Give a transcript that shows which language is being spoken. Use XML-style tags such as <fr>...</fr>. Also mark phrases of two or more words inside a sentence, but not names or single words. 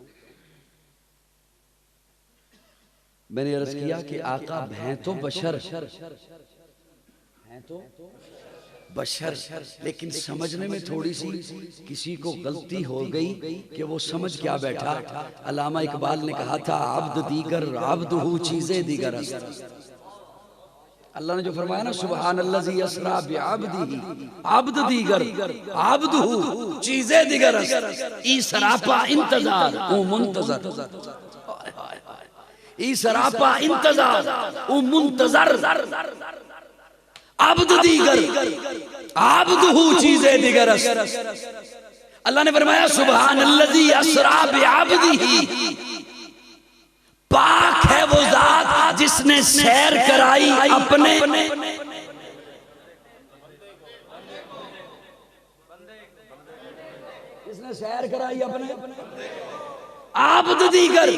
<ur>میں نے عرض کیا کہ آقا ہیں تو بشر، ہیں تو بشر، لیکن سمجھنے میں تھوڑی سی کسی کو غلطی ہو گئی کہ وہ سمجھ کیا بیٹھا. علامہ اقبال نے کہا تھا</ur> <fa>عبد دیگر عبدہ چیزی دیگر.</fa> <ur>اللہ نے جو فرمایا نا</ur> <ar>سبحان الذی اسری بعبدہ,</ar> <fa>عبد دیگر عبدہ چیزی دیگر، ای سراپا انتظار و منتظر، ای سراپا انتظار و منتظر، عبد دیگر عبدہ چیزی دیگر.</fa> <ur>اللہ نے فرمایا</ur> <ar>سبحان الذی اسری بعبدہ,</ar> <ur>پاک ہے وہ ذات جس نے سیر کرائی اپنے جس نے سیر کرائی اپنے जिसने सैर कराई अपने</ur> <fa>عبد دیگر.</fa>